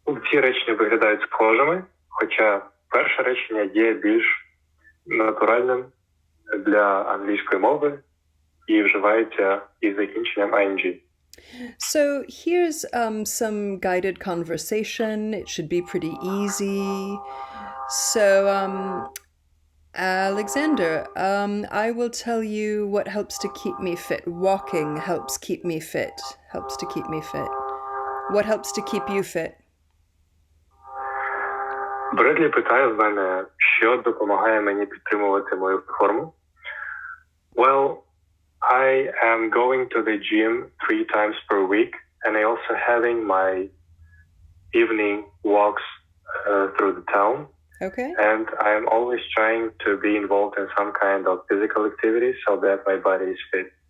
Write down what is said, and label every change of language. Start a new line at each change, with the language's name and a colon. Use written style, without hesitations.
Ukrainian: Ці речення виглядають схожими, хоча перше речення є більш натуральним для англійської мови і вживається із закінченням ing.
English: So here's some guided conversation. It should be pretty easy. So Alexander, I will tell you what helps to keep me fit. Walking helps keep me fit. Helps to keep me fit. What helps to keep you fit?
Ukrainian: Бредлі питає в мене, що допомагає мені підтримувати мою форму.
English: Well, I am going to the gym 3 times per week, and I also having my evening walks through the town. Okay. And I am always trying to be involved in some kind of physical activity so that my body is fit.